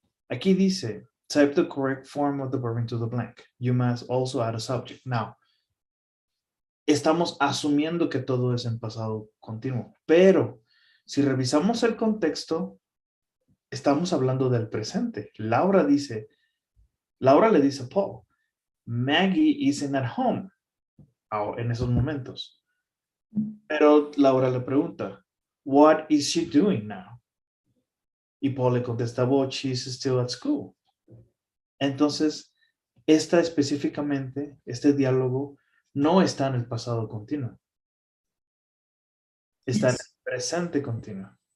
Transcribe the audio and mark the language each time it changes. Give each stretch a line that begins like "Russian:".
Spanish: Aquí dice,
English: type the correct form of the verb into the blank. You must also add a subject. Now,
Spanish: estamos asumiendo que todo es en pasado continuo, pero si revisamos el contexto, estamos hablando del presente. Laura le dice a Paul,
English: Maggie isn't at home
Spanish: en esos momentos. Pero Laura le pregunta,
English: what is she doing now?
Spanish: Y Paul le contesta,
English: well, she's still at school.
Spanish: Entonces, específicamente, este diálogo no está en el pasado continuo. Está en el presente continuo.